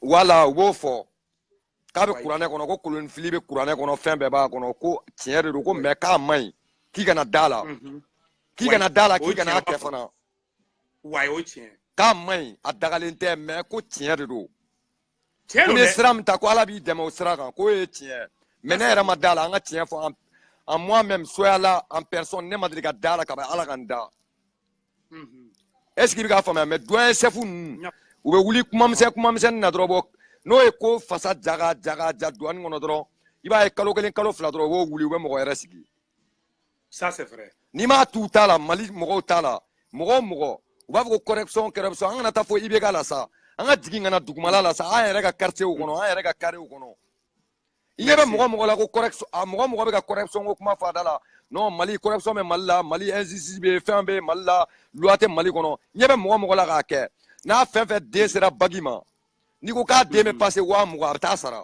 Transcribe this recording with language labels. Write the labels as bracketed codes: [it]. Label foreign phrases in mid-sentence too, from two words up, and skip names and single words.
[bm] wala u b'o fɔ k'a bɛ kuranɛ kɔnɔ ko kolonifili bɛ kuranɛ kɔnɔ fɛn bɛɛ b'a kɔnɔ ko tiɲɛ de don ko mais k'a man ɲi k'i kana da la k'i kana da la k'i kana kɛ fana wayi o tiɲɛ k'a man ɲi a dagalen tɛ mais ko tiɲɛ de don tiɲɛ don ko dɛ ni sira min ta ko Ala b'i dɛmɛ o sira kan k'o ye tiɲɛ mais ne yɛrɛ ma da la an ka tiɲɛ fɔ [fr] en moi-même [bm] soyala [fr] en personne [bm] ne ma deli ka da la ka bɛ Ala kan da [fr] est-ce que [bm] i bɛ k'a faamuya mais [fr] doyen chef [bm] ninnu u bɛ wuli kuma misɛnnin na dɔrɔn n'o ye ko fasa ja douane kɔnɔ dɔrɔn i b'a ye kalo kelen kalo fila dɔrɔn u b'o wuli u bɛ mɔgɔ yɛrɛ sigi. [fr] Ça c'est vrai. [bm] N'i m'a t'u ta la Mali mɔgɔw ta la mɔgɔ o mɔgɔ u b'a fɔ ko corruption an kana taa fɔ IBK la sa an ka jigin ka na dugumala la sa an yɛrɛ ka quartier kɔnɔ an yɛrɛ ka carré kɔnɔ i ɲɛ bɛ mɔgɔ la ko corruption mɔgɔ bɛ ka corruption ko kuma fɔ a da la non Mali corruption bɛ Mali la Mali injustice bɛ fɛn bɛ Mali la loi tɛ Mali kɔnɔ i ɲɛ bɛ mɔgɔ la k'a kɛ n'a fɛn fɛn den sera bagi ma n'i ko k'a den bɛ passer 20,000 a bɛ taa sara.